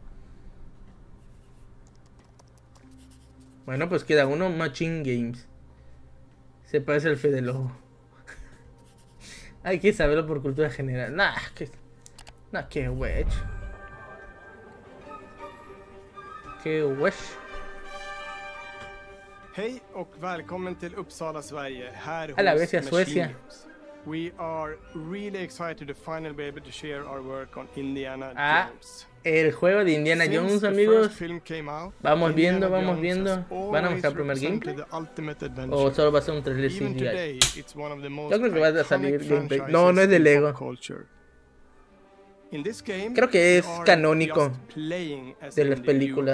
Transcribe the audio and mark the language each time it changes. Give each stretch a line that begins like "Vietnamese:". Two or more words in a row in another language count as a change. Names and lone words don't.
Spanish: Bueno, pues queda uno, Machine Games. Se parece al Fede Lobo. Hay que saberlo por cultura general. Que wedge. Que wedge.
Swedish: Hej och välkommen till Uppsala, Sverige. Här
Spanish: A la
Swedish: hos
Spanish: vez a
Swedish: Machine
Spanish: Suecia.
Swedish: Games.
English: We are really excited to finally be able to share our work on Indiana Jones.
Spanish: El juego de Indiana Jones, amigos. Vamos viendo. ¿Van a mostrar el primer gameplay? ¿O solo va a ser un trailer CGI? Yo creo que va a salir gameplay. No es de Lego. Creo que es canónico de las películas.